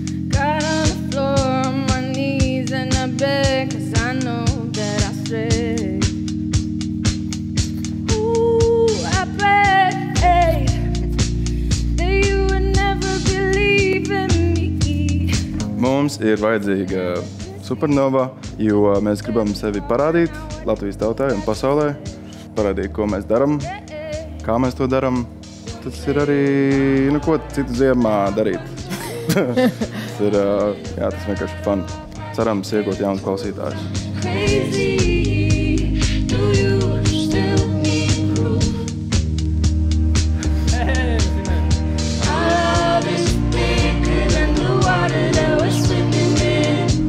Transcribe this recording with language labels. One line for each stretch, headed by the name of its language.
English: Got on the floor on my knees and I begged, 'cause I know that I strayed. Ooh, I prayed that you would never believe in me.
Latvian: Mums ir vajadzīga Supernova, jo mēs gribam sevi parādīt Latvijas tautai un pasaulē. Parādīt, ko mēs darām, kā mēs to darām. Tas ir arī, ko citu ziemā darīt. Tas ir, jā, tas vienkārši fun. Cerams, iegūt jaunus klausītājus.
English: Crazy, do you still need proof? Our love is bigger than the water that we're swimming in.